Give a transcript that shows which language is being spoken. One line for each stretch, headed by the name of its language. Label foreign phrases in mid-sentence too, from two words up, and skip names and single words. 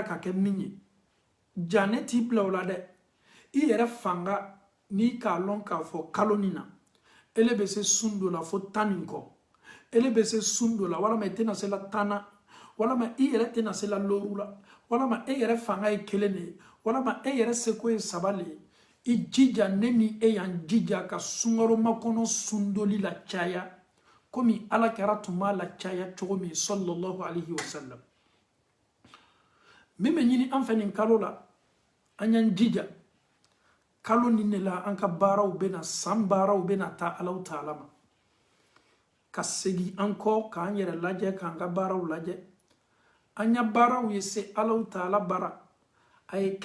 Bambara: ka kɛ min ye janɛ t'i bila o la dɛ i yɛrɛ fanga n'i k'a lɔn k'a fɔ kalo nin na ele bɛ se sun dɔ la fo 10 nin kɔ ele bɛ se sun dɔ la walama i tɛna se la 10 na walama i yɛrɛ tɛna se la looru la walama e yɛrɛ fanga ye 1 de ye walama e yɛrɛ seko ye 3 de ye i jija ne ni e y'an jija ka sunkalo makɔnɔ sundoli la caya komi Ala kɛra tun b'a la caya cogo min
Arabic: صلى الله عليه وسلم
Bambara: min bɛ ɲini an fɛ nin kalo la an y'an jija kalo nin de la an ka baaraw bɛna san baaraw bɛna taa Alahu Ta'ala ma ka segin an kɔ k'an yɛrɛ lajɛ k'an ka baaraw lajɛ an ya baaraw ye se Alahu Ta'ala bara a ye